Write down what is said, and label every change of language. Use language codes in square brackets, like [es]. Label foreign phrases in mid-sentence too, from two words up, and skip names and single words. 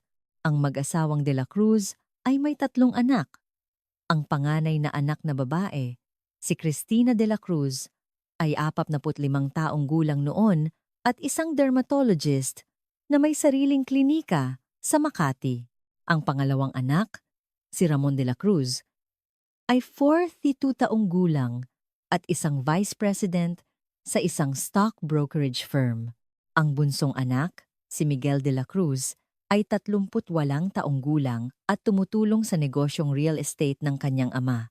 [tl] Ang mag-asawang De La Cruz ay may 3 anak. Ang panganay na anak na babae, si Cristina de la Cruz, ay 45 taong gulang noon at isang dermatologist na may sariling klinika sa Makati. Ang pangalawang anak, si Ramon de la Cruz, ay 42 taong gulang at isang [en] vice president [tl] sa isang [en] stock brokerage firm. [tl] Ang bunsong anak, si Miguel de la Cruz, ay 38 taong gulang at tumutulong sa negosyong [en] real estate [tl] ng kanyang ama.